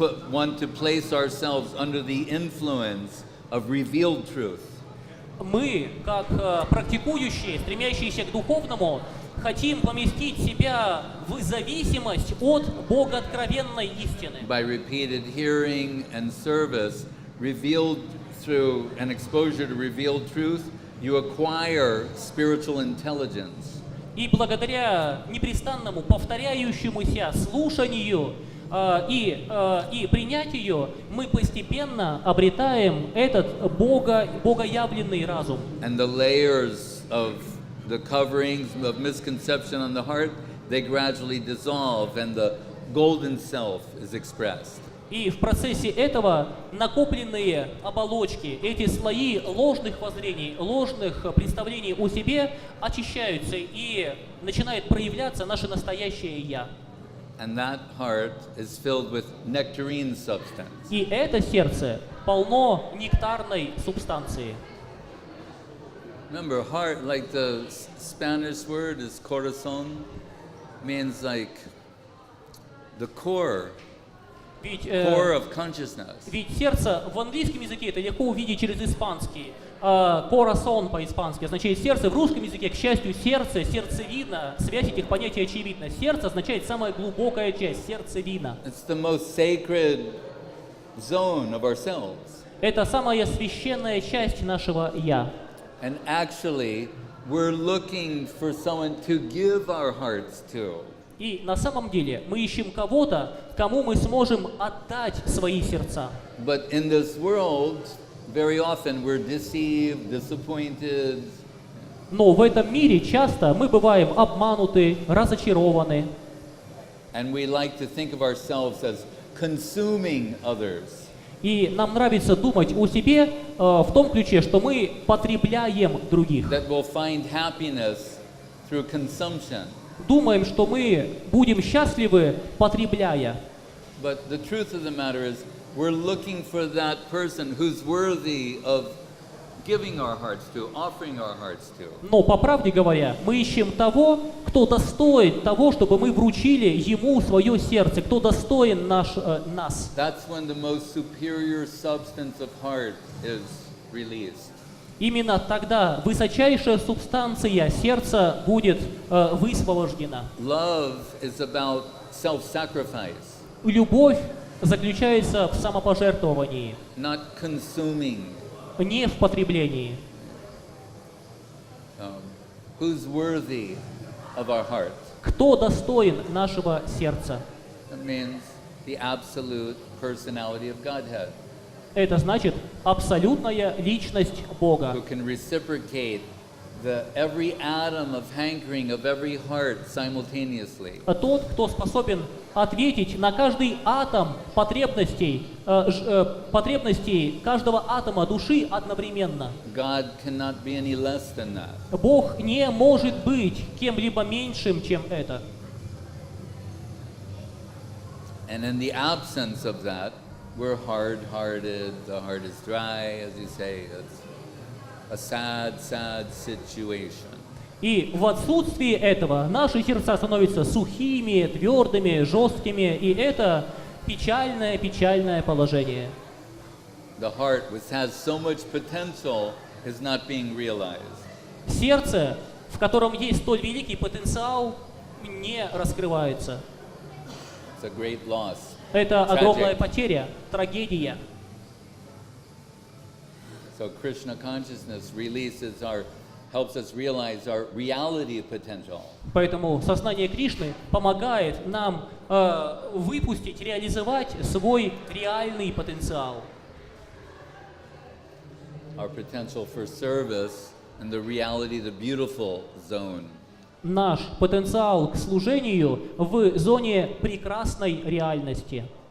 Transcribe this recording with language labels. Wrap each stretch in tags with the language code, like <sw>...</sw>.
<en>want to place ourselves under the influence of revealed truth.</en> <ru>Мы, как практикующие, стремящиеся к духовному, хотим поместить себя в зависимость от богооткровенной истины.</ru> <en>By repeated hearing and service, revealed through an exposure to revealed truth, you acquire spiritual intelligence.</en> <ru>И благодаря непрестанному повторяющемуся слушанию и принятию мы постепенно обретаем этот богоявленный разум.</ru> <en>And the layers of the coverings of misconception on the heart, they gradually dissolve and the golden self is expressed.</en> <ru>И в процессе этого накопленные оболочки, эти слои ложных воззрений, ложных представлений о себе очищаются и начинает проявляться наше настоящее «Я».</ru> <en>And that heart is filled with nectarine substance.</en> <ru>И это сердце полно нектарной субстанции.</ru> <en>Remember, heart, like the Spanish word is corazón, means like the core of consciousness.</en> <ru>Ведь сердце в английском языке это легко увидеть через испанский. Corazón по-испански означает сердце. В русском языке, к счастью, сердце, сердцевина, связь этих понятий очевидна. Сердце означает самая глубокая часть, сердцевина.</ru> <en>It's the most sacred zone of ourselves.</en> <ru>Это самая священная часть нашего «Я».</ru> <en>And actually, we're looking for someone to give our hearts to.</en> <ru>И на самом деле мы ищем кого-то, кому мы сможем отдать свои сердца.</ru> <en>But in this world, very often we're deceived, disappointed.</en> <ru>Но в этом мире часто мы бываем обмануты, разочарованы.</ru> <en>And we like to think of ourselves as consuming others.</en> <ru>И нам нравится думать о себе в том ключе, что мы потребляем других.</ru> <en>That we'll find happiness through consumption.</en> <ru>Думаем, что мы будем счастливы, потребляя.</ru> <en>But the truth of the matter is, we're looking for that person who's worthy of giving our hearts to, offering our hearts to.</en> <ru>Но, по правде говоря, мы ищем того, кто достоин того, чтобы мы вручили ему свое сердце, кто достоин нас.</ru> <en>That's when the most superior substance of heart is released.</en> <ru>Именно тогда высочайшая субстанция сердца будет высвобождена.</ru> <en>Love is about self-sacrifice.</en> <ru>Любовь заключается в самопожертвовании,</ru> <en>Not consuming.</en> <ru>не в потреблении.</ru> <en>Who's worthy of our heart?</en> <ru>Кто достоин нашего сердца?</ru> <en>That means the absolute personality of Godhead,</en> <ru>Это значит абсолютная личность Бога,</ru> <en>who can reciprocate every atom of hankering of every heart simultaneously.</en> <ru>тот, кто способен ответить на каждый атом потребностей каждого атома души одновременно.</ru> <en>God cannot be any less than that.</en> <ru>Бог не может быть кем-либо меньшим, чем это.</ru> <en>And in the absence of that, we're hard-hearted, the heart is dry, as you say. It's a sad, sad situation.</en> <ru>И в отсутствии этого наши сердца становятся сухими, твердыми, жесткими, и это печальное положение.</ru> <en>The heart, which has so much potential, is not being realized.</en> <ru>Сердце, в котором есть столь великий потенциал, не раскрывается.</ru> <en>It's a great loss.</en> <ru>Это огромная</ru> <en>Tragic.</en> <ru>потеря, трагедия.</ru> <en>So Krishna consciousness helps us realize our reality potential.</en> <ru>Поэтому сознание Кришны помогает нам выпустить, реализовать свой реальный потенциал.</ru> <en>Our potential for service and the reality, the beautiful zone.</en> <ru>Наш потенциал к служению в зоне прекрасной реальности.</ru>